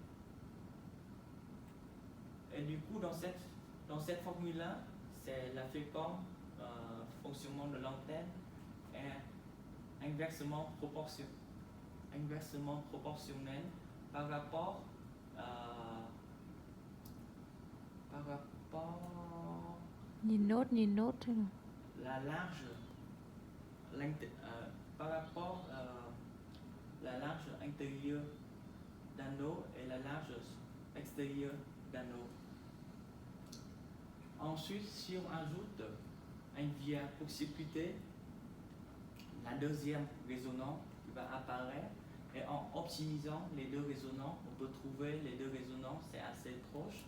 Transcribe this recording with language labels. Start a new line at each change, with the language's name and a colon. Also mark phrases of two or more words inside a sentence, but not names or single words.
French: Et du coup, dans cette formule-là, c'est la fréquence fonctionnement de l'antenne est inversement proportionnelle par rapport
Vietnamese: Nhìn nốt thế nào?
French: La large par rapport la large intérieure d'anneau et la large extérieure d'anneau. Ensuite, si on ajoute un via pour circuiter la deuxième résonance qui va apparaître, et en optimisant les deux résonances, on peut trouver les deux résonances, c'est assez proche.